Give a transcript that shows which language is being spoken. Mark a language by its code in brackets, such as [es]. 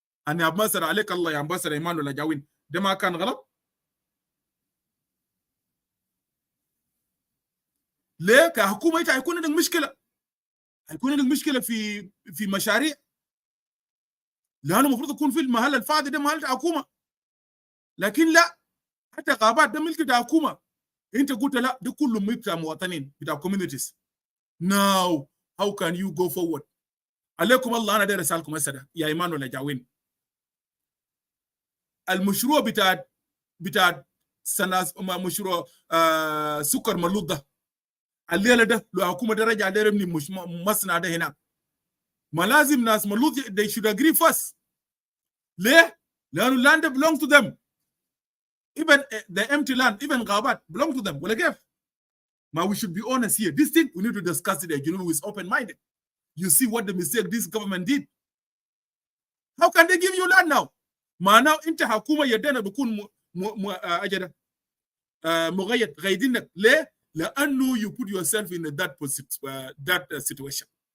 [ar] And Ambassador عليك الله يا Ambassador Emmanuel Ajawin, ده ما كان غلط؟ ليه؟ كحكومة هيكون عندك مشكلة. هيكون عندك مشكلة في مشاريع. لأنه المفروض يكون في المحل الفاضي ده محل حكومة. لكن لا، حتى غابات ده ملك حكومة. أنت قلت لا، ده كله ملك مواطنين بتاع communities. [en] Now, how can you go forward? [ar] عليكم الله أنا داير أسألكم هسه يا إيمانويل أجاوين. المشروع بتاع مشروع سكر ملوط ده الليلة ده لو حكومة ده رجع داير يبني مصنع ده هنا. ما لازم ناس ملوط [en] they should agree first. [ar] ليه؟ لأنه [en] land belongs to them. Even the empty land, even غابات belong to them. [ar] ولا كيف؟ [en] Now we should be honest here. This thing we need to discuss it. You know, with open-minded. You see what the mistake this government did. How can they give you land now? [ar] now انت حكومه يدنا بكون اجل مغيد غايدينك ليه؟ لانه [en] you put yourself in that situation.